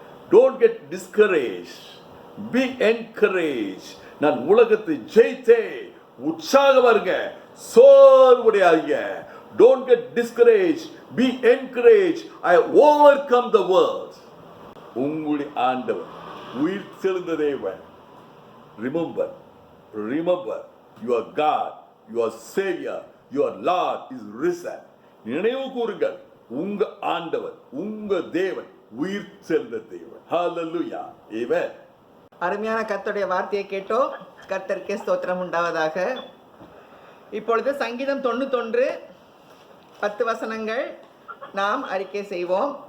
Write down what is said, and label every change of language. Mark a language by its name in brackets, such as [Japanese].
[English] Don't get discouraged. Be encouraged. [Tamil] நான் உலகத்தை ஜெயித்தேன். உற்சாகமா இருங்க, சோர்வுடையாதீங்க. [English] Don't get discouraged. Be encouraged. I overcome the world. [Tamil] உங்களுடைய ஆண்டவர் உயிர் தெழுந்த தேவன். [English] Remember, your God, your Savior, your Lord is risen. [Tamil] நினைவு கூறுங்கள், உங்க ஆண்டவர், உங்க தேவன் உயிர் தெழுந்த தேவன். ஹல்லேலூயா. ஆமென். அருமையான கர்த்தருடைய வார்த்தையை கேட்டோம். கர்த்தருக்கே ஸ்தோத்திரம் உண்டாவதாக. இப்பொழுது சங்கீதம் 91 10 வசனங்கள் நாம் அறிக்கை செய்வோம்.